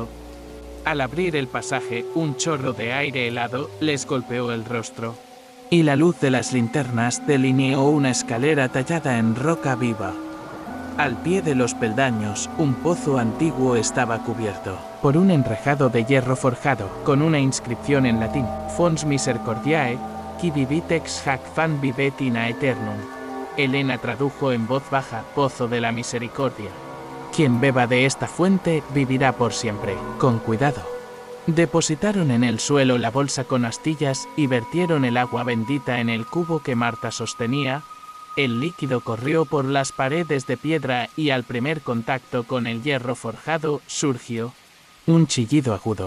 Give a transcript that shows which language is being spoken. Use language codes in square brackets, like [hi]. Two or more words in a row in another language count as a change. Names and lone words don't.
[es] Al abrir el pasaje, un chorro de aire helado les golpeó el rostro. y la luz de las linternas delineó una escalera tallada en roca viva. Al pie de los peldaños, un pozo antiguo estaba cubierto por un enrejado de hierro forjado, con una inscripción en latín: [la] Fons Misericordiae, qui vivitex hac fan vivet in aeternum. [es] Elena tradujo en voz baja: Pozo de la misericordia. Quien beba de esta fuente vivirá por siempre. Con cuidado. Depositaron en el suelo la bolsa con astillas y vertieron el agua bendita en el cubo que Marta sostenía. El líquido corrió por las paredes de piedra y al primer contacto con el hierro forjado surgió un chillido agudo.